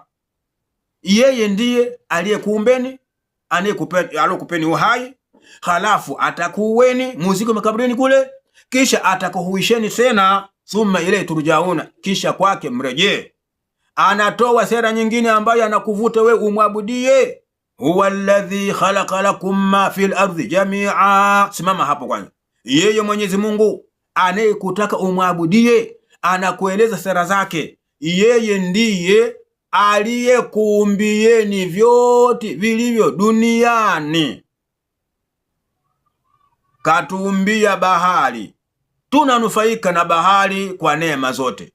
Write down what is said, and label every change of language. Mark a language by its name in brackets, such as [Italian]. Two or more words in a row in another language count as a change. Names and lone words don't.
[Swahili] Yeye ndiye aliyekuumbeni, aliyekupeni uhai, halafu atakuweni muziko makaburini kule, kisha atakuhuisheni tena. [Arabic] ثم إليه ترجعون, [Swahili] kisha kwake mrejee. Anatoa sera nyingine ambayo anakuvuta we umwabudie. [Arabic] هو الذي خلق لكم ما في الأرض جميعا. [Swahili] Simama hapo kwanza. Yeye Mwenyezi Mungu anayekutaka umwabudie, anakueleza sera zake. Yeye ndiye aliyekuumbieni vyote vilivyo duniani. Katuumbia bahari, tunanufaika na bahari kwa neema zote.